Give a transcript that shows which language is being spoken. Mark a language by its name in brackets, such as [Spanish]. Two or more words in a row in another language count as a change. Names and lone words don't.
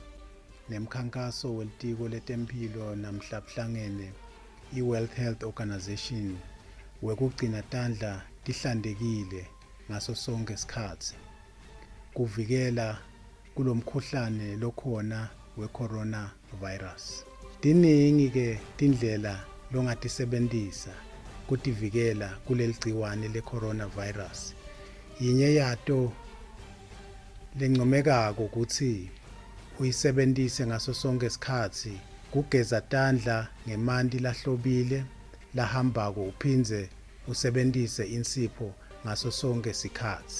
[Swati] nemkhankaso welitiko letempilo namhlabuhlangene i-World Health Organization wekugcina tandla tihlantekile ngaso sonke isikhatsi kuvikela kulomkhuhlane lokhona we-coronavirus. Tiningi ke tindlela longatisebentisa kutivikela kuleli gciwane le-coronavirus. Yinye yato lencomekako ukuthi uyisebentise ngaso sonke isikhatsi kugeza tandla ngemanti lahlobile lahambako uphindze usebentise insipho ngaso sonke isikhatsi.